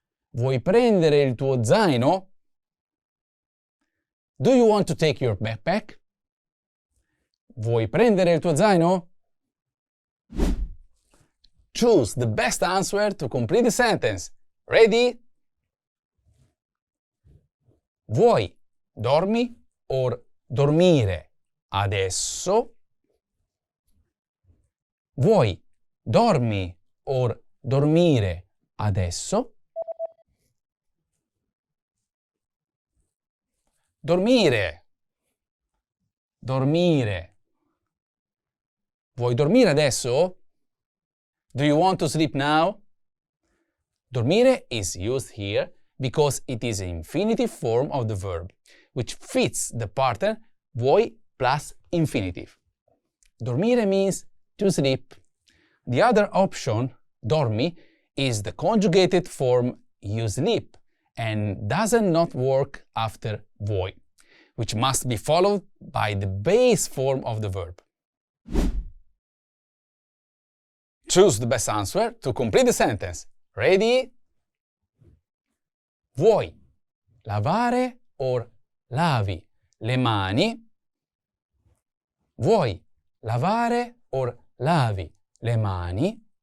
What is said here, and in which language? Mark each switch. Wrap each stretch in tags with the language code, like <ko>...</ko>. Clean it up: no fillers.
<it>Vuoi prendere il tuo zaino?</it> <en>Do you want to take your backpack?</en> <it>Vuoi prendere il tuo zaino?</it> <en>Choose the best answer to complete the sentence. Ready?</en> <it>Vuoi, dormi or dormire adesso? Vuoi, dormi or dormire adesso? Dormire. Dormire. Vuoi dormire adesso?</it> <en>Do you want to sleep now? Dormire is used here because it is an infinitive form of the verb, which fits the pattern vuoi plus infinitive. Dormire means to sleep. The other option, dormi, is the conjugated form you sleep and does not work after vuoi, which must be followed by the base form of the verb. Choose the best answer to complete the sentence. Ready?</en> <it>Vuoi lavare or lavi le mani? Vuoi lavare or lavi le mani?</it>